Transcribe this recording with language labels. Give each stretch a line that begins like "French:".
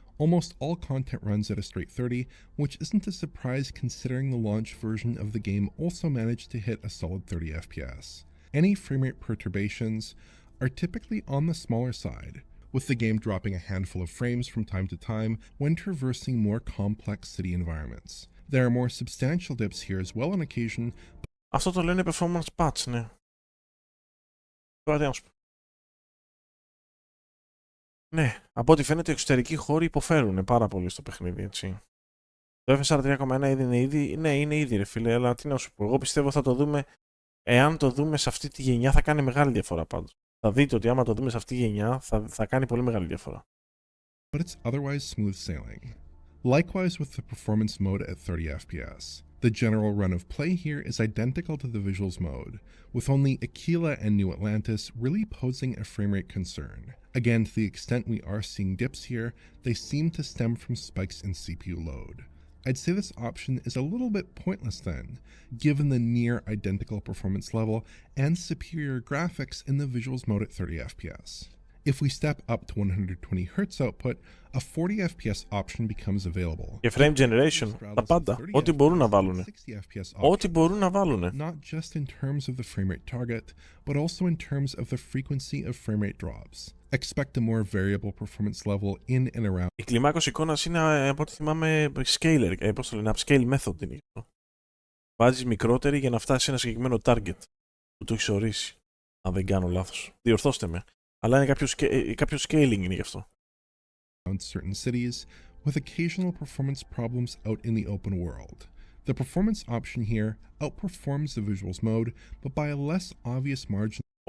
English: Almost all content runs at a straight 30, which isn't a surprise considering the launch version of the game also managed to hit a solid 30 FPS. Any frame rate perturbations are typically on the smaller side, with the game dropping a handful of frames from time to time when traversing more complex city environments. There are more substantial dips here as well on occasion.
Greek: Αυτό το λένε performance patch, ναι. Τώρα τι να σου πω. Ναι, από ό,τι φαίνεται οι εξωτερικοί χώροι υποφέρουν πάρα πολύ στο παιχνίδι, έτσι. Το FSR 3.1 είναι ήδη ρε φίλε, αλλά τι να σου πω. Εγώ πιστεύω θα το δούμε, εάν το δούμε σε αυτή τη γενιά θα κάνει μεγάλη διαφορά πάντως. Θα δείτε ότι άμα το δούμε σε αυτή τη γενιά θα κάνει πολύ μεγάλη διαφορά.
English: But it's otherwise smooth sailing. Likewise with the performance mode at 30 FPS. The general run of play here is identical to the visuals mode, with only Aquila and New Atlantis really posing a frame rate concern. Again, to the extent we are seeing dips here, they seem to stem from spikes in CPU load. I'd say this option is a little bit pointless then, given the near identical performance level and superior graphics in the visuals mode at 30 FPS. If we step up to 120 Hz output, a 40 FPS option becomes available.
Greek: Και frame generation, τα πάντα, ό,τι μπορούν να βάλουν. Ό,τι μπορούν να βάλουν.
English: Not just in terms of the frame rate target, but also in terms of the frequency of frame rate drops. Expect a more variable performance level in and around.
Greek: Η κλιμάκωση εικόνας είναι, από ό,τι θυμάμαι, scaler, πώς το λένε, upscale method είναι αυτό. Βάζεις μικρότερη για να φτάσεις σε ένα συγκεκριμένο target που το έχεις ορίσει. Αν δεν κάνω λάθος. Διορθώστε με. Αλλά είναι κάποιο scaling είναι γι' αυτό.
English: Certain cities, with occasional performance problems out in the open world. The performance option here outperforms the visuals mode, but by a less obvious margin.